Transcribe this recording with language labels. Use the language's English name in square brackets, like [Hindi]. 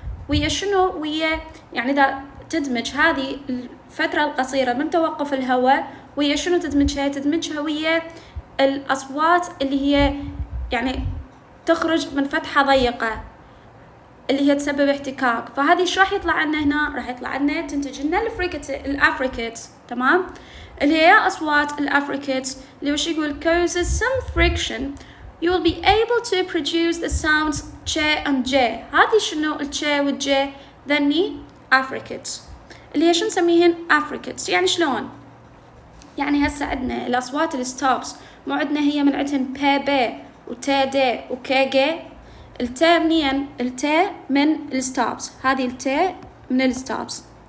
[Arabic] ويا شنو؟ ويا يعني إذا تدمج هذه الفترة القصيرة من توقف الهواء ويا شنو تدمجها؟ تدمجها ويا الأصوات اللي هي يعني تخرج من فتحة ضيقة اللي هي تسبب احتكاك. فهذه ايش راح يطلع عنا هنا؟ راح يطلع عنا تنتج لنا الافريكيتس. تمام؟ اللي هي أصوات الافريكيتس اللي وش يقول [English] causes some friction you will be able to produce the sounds ch and j. [Arabic] هذه شنو الch والj؟ ذني africates اللي هي شو نسميهن؟ africates. يعني شلون؟ يعني هسه عندنا الأصوات الستوبس، مو عندنا هي من عندهن با با وتا دا وكا جا. التا منين؟ التا من الستوبس، هذه التا من الستوبس.